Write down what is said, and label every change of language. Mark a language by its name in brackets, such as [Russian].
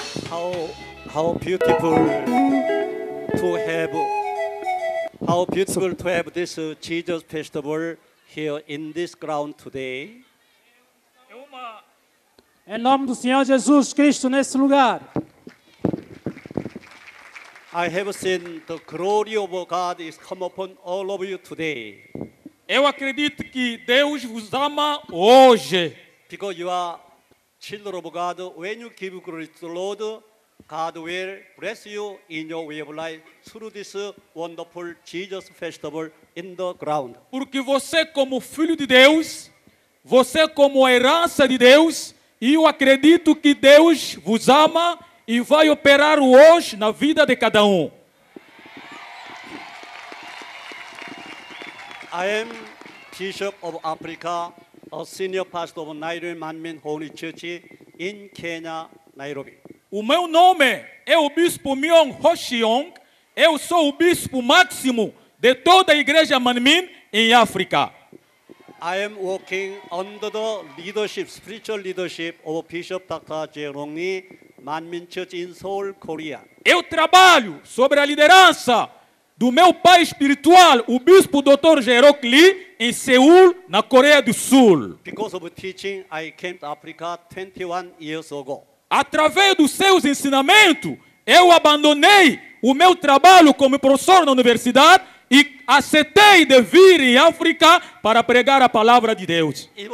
[English] How beautiful to have this Jesus festival here in this ground today. [Portuguese] Em nome do Senhor Jesus Cristo nesse lugar. [English] I have seen the glory of God is come upon all of you today. [Portuguese] Eu acredito que Deus vos ama hoje. [English] Because you are children of God, when you give glory to the Lord, God will bless you in your way of life through this wonderful Jesus festival in the ground. [Portuguese] Porque você como filho de Deus, você como herança de Deus, e eu acredito que Deus vos ama e vai operar hoje na vida de cada um. [English] I am Bishop of Africa, a senior pastor of Nairobi Manmin Holy Church in Kenya, Nairobi. [Portuguese] O meu nome é o Bispo Myong Hoshiong. Eu sou o Bispo máximo de toda a Igreja Manmin em África. [English] I am working under the leadership, spiritual leadership of Bishop Dr. Jae Rong-ni, Manmin Church in Seoul, Korea. [Portuguese] Eu trabalho sobre a liderança do meu pai espiritual, o Bispo Dr. Jae-rok Lee, em Seul, na Coreia do Sul. [English] Because of teaching, I came to Africa 21 years ago. [Portuguese] Através dos seus ensinamentos, eu abandonei o meu trabalho como professor na universidade e aceitei de vir em África para pregar a palavra de Deus.